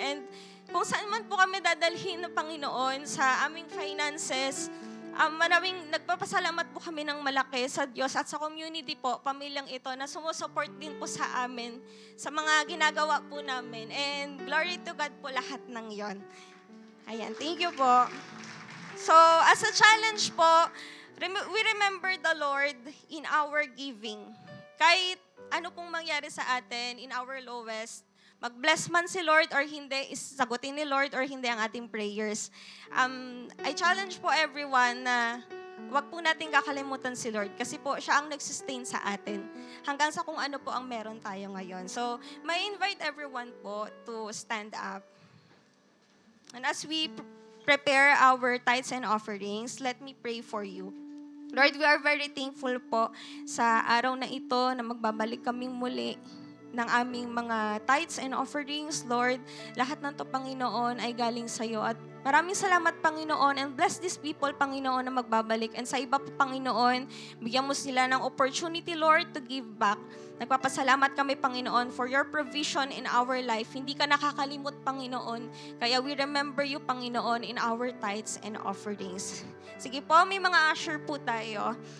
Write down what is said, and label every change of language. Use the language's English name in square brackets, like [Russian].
[Filipino] And kung saan man po kami dadalhin ng Panginoon sa aming finances, maraming nagpapasalamat po kami ng malaki sa Diyos at sa community po, pamilyang ito, na sumusupport din po sa amin, sa mga ginagawa po namin. And [English] glory to God [Filipino] po lahat ng yon. Ayan, thank you po. [English] So, as a challenge po, we remember the Lord in our giving. [Filipino] Kahit ano pong mangyari sa atin, [English] in our lowest, [Filipino] mag-bless man si Lord or hindi, sagutin ni Lord or hindi ang ating prayers. [English] I challenge [Filipino] po everyone na wag po natin kakalimutan si Lord kasi po siya ang nag-sustain sa atin hanggang sa kung ano po ang meron tayo ngayon. [English] So, may invite everyone po to stand up. And as we prepare our tithes and offerings, let me pray for you. [Filipino] Lord, [English] we are very thankful [Filipino] po sa araw na ito na magbabalik kaming muli ng aming mga tithes and offerings. Lord, lahat ng to, Panginoon, ay galing sa iyo. At maraming salamat, Panginoon, [English] and bless these people, [Filipino] Panginoon, na magbabalik. And sa iba po, Panginoon, bigyan mo sila ng opportunity, Lord, [English] to give back. [Filipino] Nagpapasalamat kami, Panginoon, [English] for your provision in our life. [Filipino] Hindi ka nakakalimot, Panginoon. Kaya we remember you, Panginoon, in our tithes and offerings. Sige po, may mga usher po tayo.